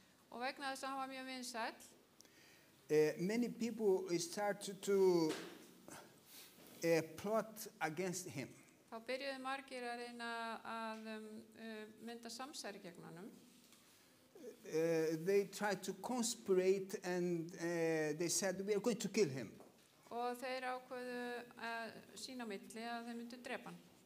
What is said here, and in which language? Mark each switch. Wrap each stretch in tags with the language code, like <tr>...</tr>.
<is>Og vegna þess að hann var mjög vinsæll,</is> <en>many people started to plot against him.</en> <is>Þá byrjuðu margir að reyna að mynda samsæri gegn honum.</is> <en>They tried to conspirate and they said, we are going to kill him.</en> <is>Og þeir ákveðu að sína á milli að þeir myndu drepa hann.</is>